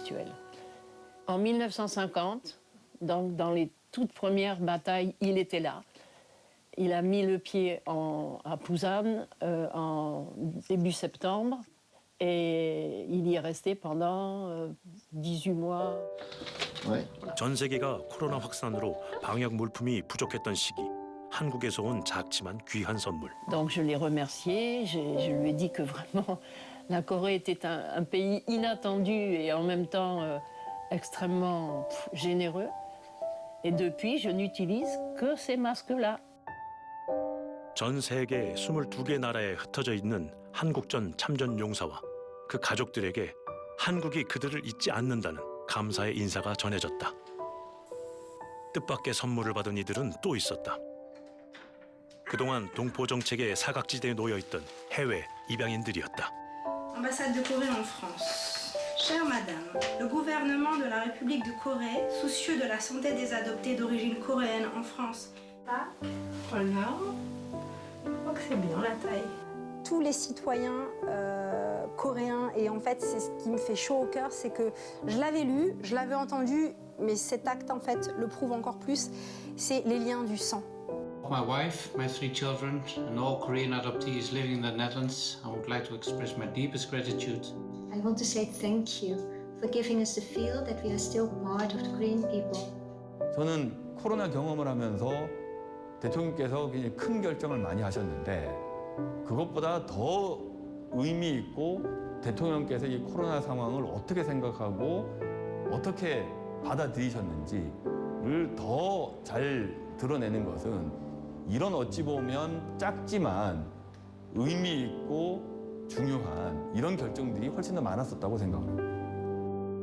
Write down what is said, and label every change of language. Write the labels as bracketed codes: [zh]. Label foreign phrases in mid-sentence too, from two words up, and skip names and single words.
[fr] » En 1950, donc dans les toutes premières batailles, il était là. Il a mis le pied à Busan en début septembre et il y est resté pendant 18 mois. [ko] 전 세계가 코로나 확산으로 방역 물품이 부족했던 시기, 한국에서 온 작지만 귀한 선물. [fr] Donc je l'ai remercié, je lui ai dit que vraiment la Corée était un pays inattendu et en même temps extrêmement généreux. Et depuis, je n'utilise que ces masques-là. [ko] 전 세계 22개 나라에 흩어져 있는 한국전 참전 용사와 그 가족들에게 한국이 그들을 잊지 않는다는 감사의 인사가 전해졌다. 뜻밖의 선물을 받은 이들은 또 있었다. 그동안 동포 정책의 사각지대에 놓여 있던 해외 입양인들이었다. [fr] Ambassade de Corée en France. Chère Madame, le gouvernement de la République de Corée, soucieux de la santé des adoptés d'origine coréenne en France. Oh là, je crois que c'est bien la taille. tous les citoyens coréens. Et en fait, c'est ce qui me fait chaud au cœur, c'est que je l'avais lu, je l'avais entendu, mais cet acte, en fait, le prouve encore plus, c'est les liens du sang. [en] My wife, my 3 children, and all Korean adoptees living in the Netherlands, I would like to express my deepest gratitude. I want to say thank you for giving us the feel that we are still part of the Korean people. [ko] 저는 코로나 경험을 하면서 대통령께서 굉장히 큰 결정을 많이 하셨는데 그것보다 더 의미 있고 대통령께서 이 코로나 상황을 어떻게 생각하고 어떻게 받아들이셨는지를 더 잘 드러내는 것은 이런 어찌 보면 작지만 의미 있고 중요한 이런 결정들이 훨씬 더 많았었다고 생각합니다.